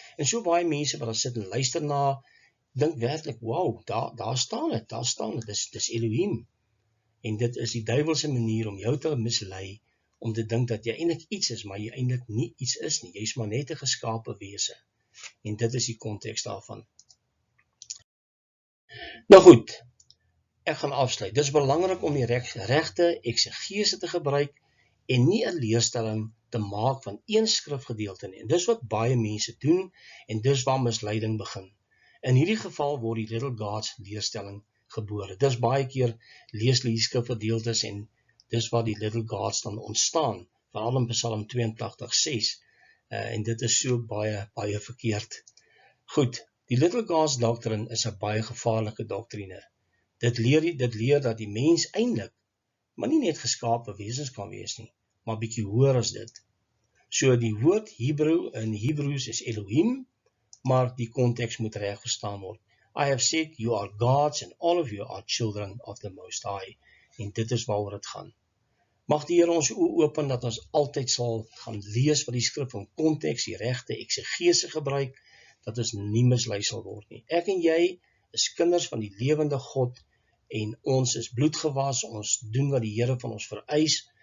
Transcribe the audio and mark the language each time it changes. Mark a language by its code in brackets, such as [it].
[af] En so baie mense wat daar sit en luister na, dink werklik, wow, daar staan dit, dis Elohim. En dit is die duiwelse manier om jou te mislei, om te dink dat jy eintlik iets is, maar jy eintlik nie iets is nie. Jy is maar net 'n geskape wese. En dit is die konteks daarvan. Nou goed, ek gaan afsluit. Dit is belangrik om die regte eksegese te gebruik, en nie 'n leerstelling te maak van een skrifgedeelte nie. En dis wat baie mense doen, en dis waar misleiding begin. In hierdie geval word die Little Gods leerstelling gebore. Dis baie keer lees die skrifgedeeltes en dis waar die Little Gods dan ontstaan, veral in Psalm 82:6. En dit is so baie verkeerd. Goed, die Little Gods doctrine is 'n baie gevaarlike doktrine. Dit leer dat die mens eintlik, maar nie net geskape wesens kan wees nie, maar bietjie hoër as dit. So die woord Hebrew in Hebrews is Elohim, maar die konteks moet reg verstaan word. [en] I have said you are gods and all of you are children of the Most High. [af] En dit is waaroor dit gaan. Mag die Here ons oë open dat ons altyd sal gaan lees wat die skrif in konteks, die regte eksegese gebruik, dat ons nie mislei sal word nie. Ek en jy is kinders van die lewende God, en ons is bloedgewas, ons doen wat die Here van ons vereis,